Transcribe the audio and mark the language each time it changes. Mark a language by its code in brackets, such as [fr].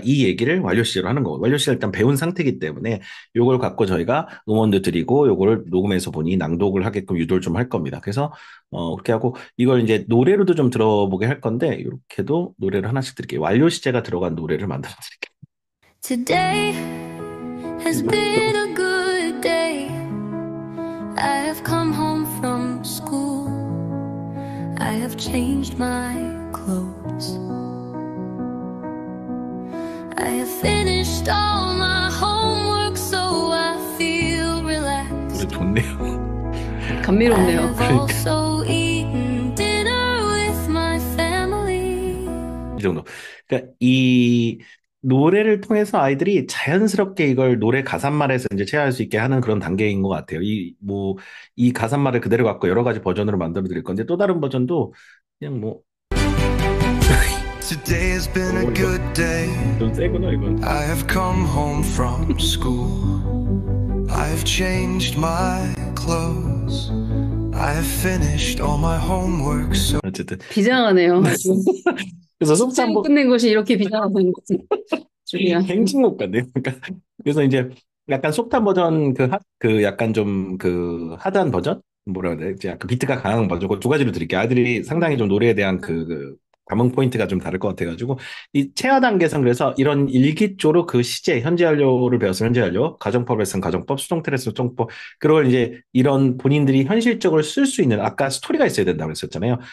[ko] 이 얘기를 완료 시제로 하는 거고, 완료 시제를 일단 배운 상태이기 때문에 요걸 갖고 저희가 응원도 드리고, 요거를 녹음해서 보니 낭독을 하게끔 유도를 좀 할 겁니다. 그래서, 그렇게 하고, 이걸 이제 노래로도 좀 들어보게 할 건데, 이렇게도 노래를 하나씩 드릴게요. 완료 시제가 들어간 노래를 만들어 드릴게요. [en] Today has been a good day. I have come home from school. I have changed my clothes. I have finished all my homework, so I feel relaxed. [ko] 노래 좋네요. [en] I [ko] 감미롭네요. [en] have also eaten dinner with my family. [ko] 이 정도. 그러니까 이 노래를 통해서 아이들이 자연스럽게 이걸 노래 가사말에서 이제 체화할 수 있게 하는 그런 단계인 것 같아요. 이 가사말을 그대로 갖고 여러 가지 버전으로 만들어 드릴 건데 또 다른 버전도 그냥 뭐 [en] Today has been a good day. [ko] 좀 세구나 이건. [en] I have come home from school. I have changed my clothes. I have finished all my homework. So [ko] 어쨌든 비장하네요. 아주. 그래서 숙제를 속상보 끝낸 것이 이렇게 비장하다는 거지. 줄이야. 행진곡 같네요. 그러니까 그래서 이제 약간 속탄 버전 약간 좀 하드한 버전 뭐라 그래야 되지? 약간 비트가 강한 버전 그 두 가지로 드릴게요. 아이들이 상당히 좀 노래에 대한 감흥 포인트가 좀 다를 것 같아가지고 이 체화 단계에서는 그래서 이런 일기조로 그 시제 현재 완료를 배웠으면 현재 완료, 가정법을 했으면 가정법, 수동태를 했으면 수동법 그걸 이제 이런 본인들이 현실적으로 쓸 수 있는 아까 스토리가 있어야 된다고 했었잖아요.